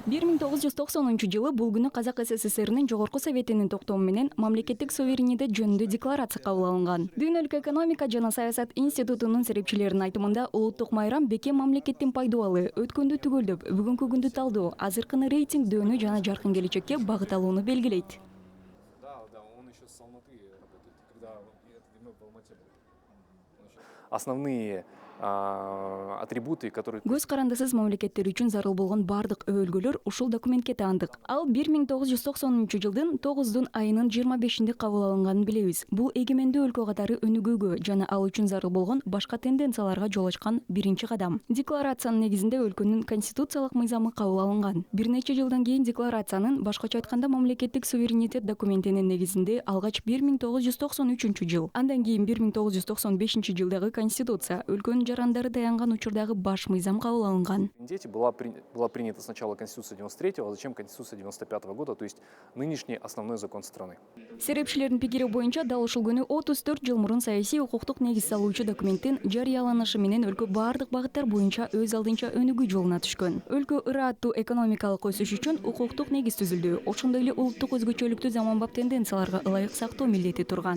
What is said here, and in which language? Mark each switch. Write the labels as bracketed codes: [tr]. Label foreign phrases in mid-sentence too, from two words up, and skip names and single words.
[ky] 1990 жылы бул күнү Казак СССРнин жогорку советинин токтому менен мамлекеттик суверенитет жөнүндө декларация кабыл алынган. Дүйнөлүк экономика жана саясат институтунун серепчилеринин айтымында улуттук майрам бекем мамлекеттин пайдубалы өткөндү түгөлдөп, бүгүнкү күндү талдоо, азыркыны рейтингдөөнү жана жаркын келечекке багыт алууну белгилейт. [ru] Да, он еще с Алматы работает. Когда это давно в Алмате был. Основные атрибуты, которые... [ky] Көз карандысыз мамлекеттер үчүн зарыл болгон бардык өбөлгөлөр ушул документке таандык. Ал 1990 жылдын 9 айынын 25-нде кабыл алынганын билебиз. Бул эгемендүү өлкө катары өнүгүүгө жана ал үчүн зарыл болгон башка тенденцияларга жол ачкан биринчи кадам. Декларациянын негизинде өлкөнүн конституциялык мыйзамы кабыл алынган. Бир нече жылдан кийин декларациянын башкача айтканда мамлекеттик суверенитет документинин негизинде алгач 1993 жыл, андан кийин 1995 жылдагы конституция өлкөнүн жарандары таянган учурдагы баш мыйзам кабыл алынган. [ru] Была принята сначала Конституция 93-го, а затем Конституция 95-го года, то есть нынешний основной закон страны. [ky] Серепчилердин пикири боюнча дал ушул күнү 34 жыл мурун саясий укуктук негиз салуучу документтин жарыяланышы менен өлкө бардык багыттар боюнча өз алдынча өнүгүү жолуна түшкөн. Өлкө ырааттуу экономикалык өсүш үчүн укуктук негиз түзүлдү. Ошондой эле улуттук өзгөчөлүктү заманбап тенденцияларга ылайык сактоо милдети турган.